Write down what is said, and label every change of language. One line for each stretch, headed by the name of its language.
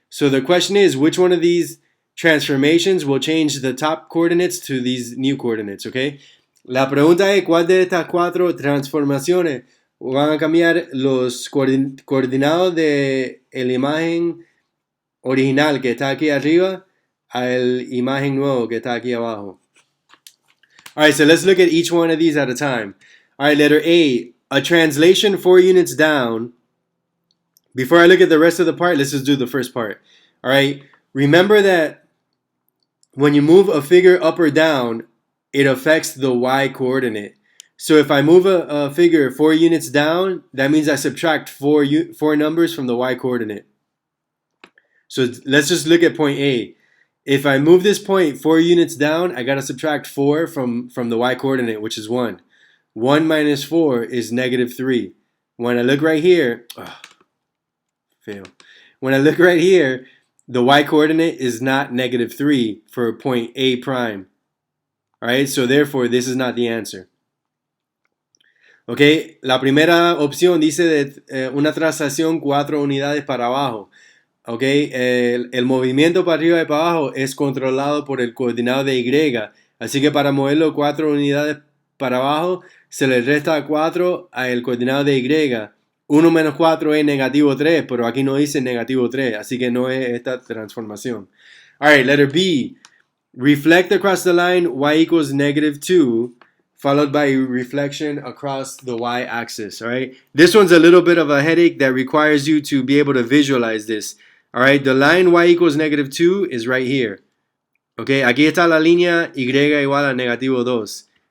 English: So the question is, which one of these transformations will change the top coordinates to these new coordinates, okay?
Spanish: La pregunta es, ¿cuál de estas 4 transformaciones van a cambiar los coordinados de la imagen original que está aquí arriba a la imagen nuevo que está aquí abajo?
English: All right, so let's look at each one of these at a time. All right, letter A, a translation 4 units down. Before I look at the rest of the part, let's just do the first part. All right, remember that when you move a figure up or down, it affects the y coordinate. So if I move a figure 4 units down, that means I subtract four numbers from the y-coordinate. So let's just look at point A. If I move this point 4 units down, I got to subtract 4 from the y-coordinate, which is 1. 1 minus 4 is negative 3. When I look right here, fail. When I look right here, the y-coordinate is not negative 3 for point A prime. Alright, so therefore this is not the answer.
Spanish: Ok, la primera opción dice de una traslación 4 unidades para abajo. Ok, el movimiento para arriba y para abajo es controlado por el coordinado de Y. Así que para moverlo 4 unidades para abajo, se le resta 4 al coordinado de Y. 1 menos 4 es negativo 3, pero aquí no dice negativo 3, así que no es esta transformación.
English: Alright, letter B. Reflect across the line y equals negative 2, followed by reflection across the y-axis. Alright, this one's a little bit of a headache that requires you to be able to visualize this. Alright, the line y equals negative 2 is right here.
Spanish: Okay, aquí está la línea y igual a negativo 2.